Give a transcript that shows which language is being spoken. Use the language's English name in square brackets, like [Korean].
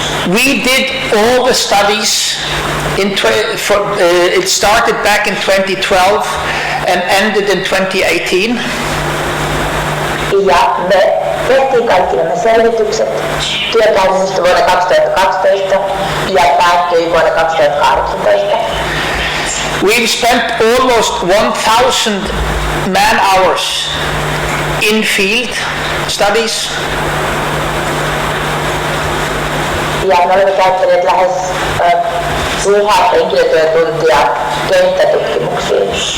[English] We did all the studies. It started back in 2012 and ended in 2018. [Finnish] Ja me tehtiin kaikki nämä selvitykset työkäynnistä vuonna 2012 ja päättyi vuonna 2018. [English] We've spent almost 1,000 man hours in field studies. [Finnish] Ja me olemme käyttäneet lähes 1000 henkilötyötuntia kenttätutkimuksiin.